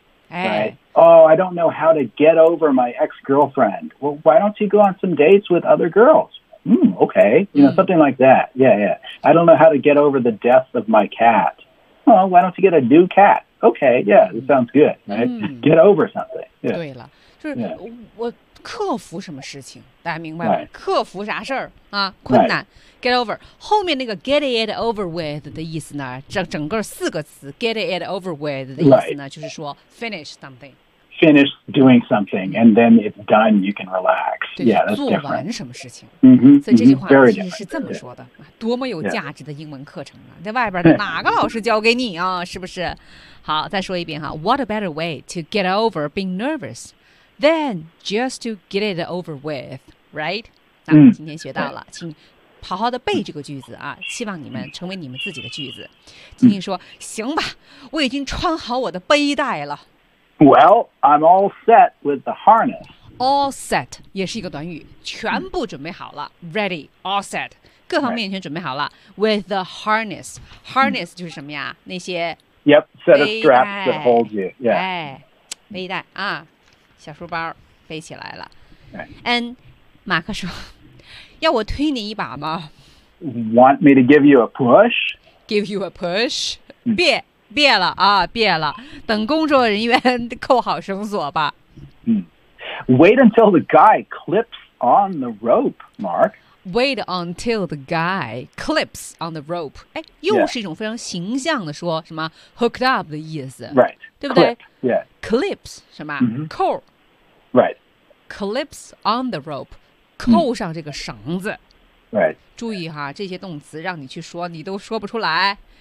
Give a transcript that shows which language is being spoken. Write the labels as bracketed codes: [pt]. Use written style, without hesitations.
[en] 哎、 right? Oh, I don't know how to get over my ex-girlfriend. Well, why don't you go on some dates with other girls? Okay. You know, something like that. Yeah, yeah. I don't know how to get over the death of my cat. Well, why don't you get a new cat? Okay, yeah, that sounds good, right? Get over something. Yeah. [zh] 对了，就是我克服什么事情，大家明白吗？ [en] Right. [zh] 克服啥事儿啊？困难、 [en] right. ， get over。 [zh] 后面那个 [en] get it over with [zh] 的意思呢？整个四个词 [en] get it over with [zh] 的意思呢？ [en] Right. [zh] 就是说 [en] finish something。 Finish doing something, and then it's done. You can relax. Yeah, that's different. [zh] 做完什么事情？ Mm-hmm, 所以这句话 [en] mm-hmm, very [zh] 其实是这么说的。 [en] Yeah. [zh] 多么有价值的英文课程啊！在外边的哪个老师教给你啊？是不是？好，再说一遍哈。 [en] What a better way to get over being nervous than just to get it over with, right? [zh] 那我们今天学到了，请好好的背这个句子啊！希望你们成为你们自己的句子。金金说：“行吧，我已经穿好我的背带了。” [en] Well, I'm all set with the harness. [zh] All set 也是一个短语，全部准备好了、mm. ， [en] ready, all set， [zh] 各方面全准备好了。 [en] Right. With the harness, harness、mm. [zh] 就是什么呀？那些 [en] Yep, set of straps that hold you. Yeah, [zh] 哎，背带啊，小书包背起来了。 [en] Right. [zh] And 马克说，要我推你一把吗 [en] ？Want me to give you a push? Give you a push?、Mm. [zh] 别。别了啊，别了！等工作人员扣好绳索吧。 [en] Wait until the guy clips on the rope, Mark. Wait until the guy clips on the rope. [zh] 哎，又是一种非常形象的说、 [en] yeah. [zh] 什么 [en] hooked up [zh] 的意思 [en] ，right？ [zh] 对不对 [en] clip, ？Yeah. [zh] Clips 什么？扣、 [en] mm-hmm. ？Right. Clips on the rope， [zh] 扣上这个绳子。 [en] Right. [zh] 注意哈，这些动词让你去说，你都说不出来。